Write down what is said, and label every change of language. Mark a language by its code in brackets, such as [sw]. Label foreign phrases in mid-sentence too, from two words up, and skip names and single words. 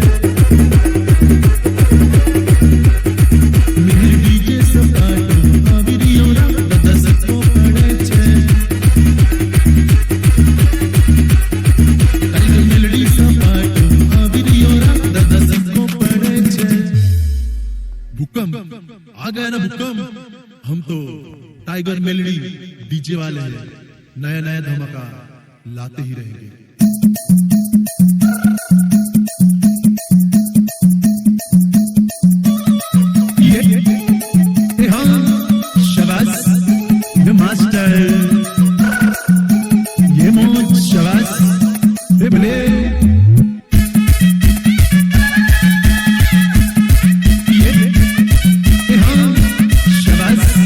[hi] मेरे डीजे [gu] સપાટો આવિરિયો દાદા સિક્કો પડે છે ટાઇગર મેલડી સપાટો આવિરિયો દાદા સિક્કો પડે છે [hi] भूकंप आ गया ना भूकंप हम तो टाइगर मेलडी डीजे वाले हैं नया नया धमाका लाते ही रहेंगे ये हाँ शाबाश ये मास्टर ये मौज शाबाश ये भले ये हाँ शाबाश